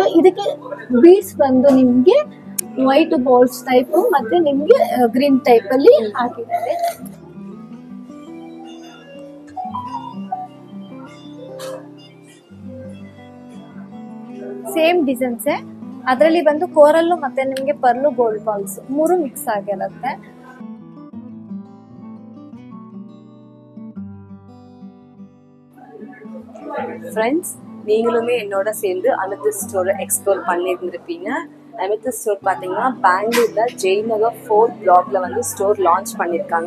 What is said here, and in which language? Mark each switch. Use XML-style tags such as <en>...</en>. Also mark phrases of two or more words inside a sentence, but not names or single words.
<kn>ಇದಕ್ಕೆ ಬೀಡ್ಸ್ ಬಂದು ನಿಮ್ಗೆ</kn> <en>white balls type</en> <kn>ಮತ್ತೆ ನಿಮ್ಗೆ</kn> <en>green type</en> <kn>ಅಲ್ಲಿ ಹಾಕಿದ್ದಾರೆ.</kn> <en>same designs,</en> <kn>ಅದರಲ್ಲಿ ಬಂದು ಕೋರಲ್ಲು ಮತ್ತೆ ನಿಮ್ಗೆ</kn> <en>pearl gold balls</en> <kn>3 ಮಿಕ್ಸ್ ಆಗಿರುತ್ತೆ.</kn> <ta>ஃப்ரெண்ட்ஸ், நீங்களுமே என்னோட சேர்ந்து அமெத்திஸ் ஸ்டோரை எக்ஸ்ப்ளோர் பண்ணியிருந்திருப்பீங்க. அமெத்திஸ் ஸ்டோர் பார்த்தீங்கன்னா பெங்களூர்ல ஜெய்நகர் 4th பிளாக்ல வந்து</ta> <en>store launch</en> <ta>பண்ணியிருக்காங்க.</ta>